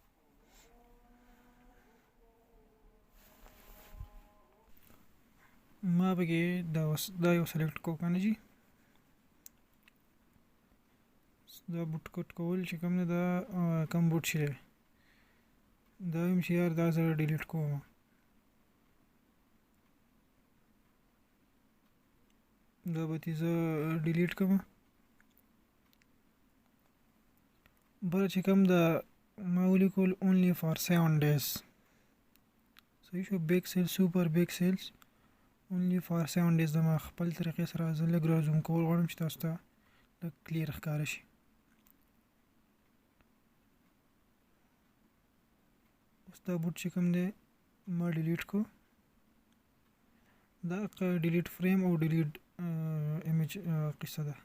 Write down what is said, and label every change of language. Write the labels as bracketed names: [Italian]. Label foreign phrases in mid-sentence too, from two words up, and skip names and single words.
[Pashto] ما پکې دا یو سلیکټ کو که نه جي دا بوټ کټ کول چې کوم دی دا کم بوټ چې دی دا ویم چې یار دا زه ډیلیټ کوم. دا به زه ډیلیټ کوم. بله چې کوم دا ما ولیکل [English] only for 7 days [Pashto] صحیح شو. [English] big sale super big sales only for 7 days. [Pashto] دا ما خپل طریقې سره زه لږ را زوم کول غواړم چې تاسو ته لږ کلیر ښکاره شي. اوس دا بوټ چې کوم دی ما ډیلیټ کو. دا [English] delete frame [Pashto] او [English] delete image [Pashto] قصه ده.